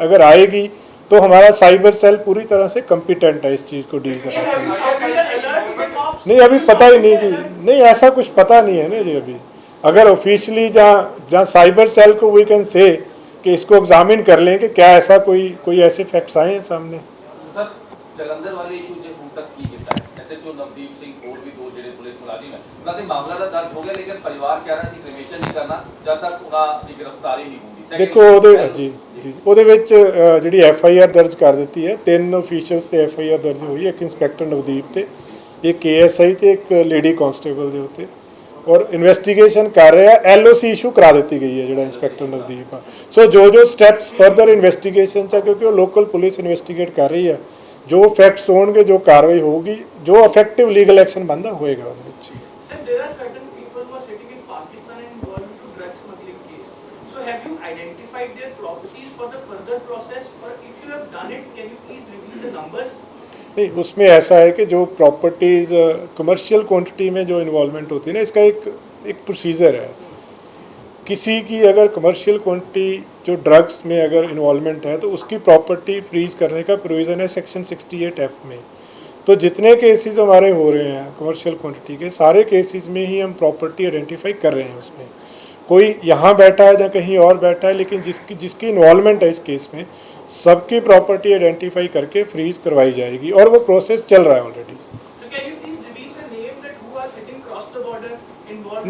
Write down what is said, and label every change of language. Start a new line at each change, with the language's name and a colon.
Hindi: अगर आएगी तो हमारा साइबर सेल पूरी तरह से कॉम्पिटेंट है इस चीज़ को डील करने के लिए। नहीं, अभी पता ही नहीं जी, नहीं ऐसा कुछ पता नहीं है ना जी अभी। अगर ऑफिशियली जहाँ साइबर सेल को वी कैन से कि इसको एग्जामिन कर लें कि क्या ऐसा कोई ऐसे फैक्ट्स आए हैं सामने। सर जलंधर वाले इशू जो
Punjabi: ਹੁਣ तक की ਕੀਤਾ है एसएचओ नवदीप सिंह और भी दो ਜਿਹੜੇ ਪੁਲਿਸ ਮੁਲਾਜ਼ਮ ਹੈ ਉਹਨਾਂ ਤੇ ਮਾਮਲਾ ਤਾਂ ਦਰਜ ਹੋ ਗਿਆ ਲੇਕਿਨ ਪਰਿਵਾਰ ਕਹਿ ਰਿਹਾ ਸੀ ਕ੍ਰਿਮੀਨੇਸ਼ਨ ਨਹੀਂ ਕਰਨਾ ਜਦ ਤੱਕ ਉਹਨਾਂ ਦੀ ਗ੍ਰਿਫਤਾਰੀ ਨਹੀਂ ਹੁੰਦੀ। ਦੇਖੋ ਉਹਦੇ ਜੀ ਜੀ ਉਹਦੇ ਵਿੱਚ ਜਿਹੜੀ ਐਫ ਆਈ ਆਰ ਦਰਜ ਕਰ ਦਿੱਤੀ ਹੈ, 3 ਅਫੀਸ਼ੀਅਲਸ ਤੇ ਐਫ ਆਈ ਆਰ ਦਰਜ ਹੋਈ ਹੈ, ਇੱਕ ਇੰਸਪੈਕਟਰ ਨਵਦੀਪ ਤੇ ਇੱਕ ਏਐਸਆਈ ਤੇ ਇੱਕ ਲੇਡੀ ਕਾਂਸਟੇਬਲ ਦੇ ਉੱਤੇ, ਔਰ ਇਨਵੈਸਟੀਗੇਸ਼ਨ ਕਰ ਰਿਹਾ। ਐਲਓਸੀ ਇਸ਼ੂ ਕਰਾ ਦਿੱਤੀ ਗਈ ਹੈ ਜਿਹੜਾ ਇੰਸਪੈਕਟਰ ਨਵਦੀਪ ਆ। ਸੋ ਜੋ ਸਟੈਪਸ ਫਰਦਰ ਇਨਵੈਸਟੀਗੇਸ਼ਨ ਚ, ਕਿਉਂਕਿ ਉਹ ਲੋਕਲ ਪੁਲਿਸ ਇਨਵੈਸਟੀਗੇਟ ਕਰ ਰਹੀ ਹੈ, ਜੋ ਫੈਕਟਸ ਹੋਣਗੇ, ਜੋ ਕਾਰਵਾਈ ਹੋਊਗੀ, ਜੋ ਇਫੈਕਟਿਵ ਲੀਗਲ ਐਕਸ਼ਨ ਬਣਦਾ ਹੋਏਗਾ ਉਹਦੇ ਵਿੱਚ।
English: Sir, there are certain people who are sitting in Pakistan and involved into drug smuggling case. So have you identified their properties for the further process, or if you have done it, can you please reveal the numbers?
Hindi: नहीं, उसमें ऐसा है कि जो properties commercial quantity में जो involvement होती है ना, इसका एक प्रोसीजर है। किसी की अगर कमर्शियल क्वांटिटी जो ड्रग्स में अगर इन्वॉल्वमेंट है तो उसकी प्रॉपर्टी फ्रीज करने का प्रोविज़न है सेक्शन 68F में। तो जितने केसेस हमारे हो रहे हैं कमर्शियल क्वांटिटी के, सारे केसेस में ही हम प्रॉपर्टी आइडेंटिफाई कर रहे हैं। उसमें कोई यहाँ बैठा है या कहीं और बैठा है, लेकिन जिसकी इन्वॉल्वमेंट है इस केस में, सबकी प्रॉपर्टी आइडेंटिफाई करके फ्रीज करवाई जाएगी और वो प्रोसेस चल रहा है already.
English: So can you please reveal the name that who are sitting across the border involved?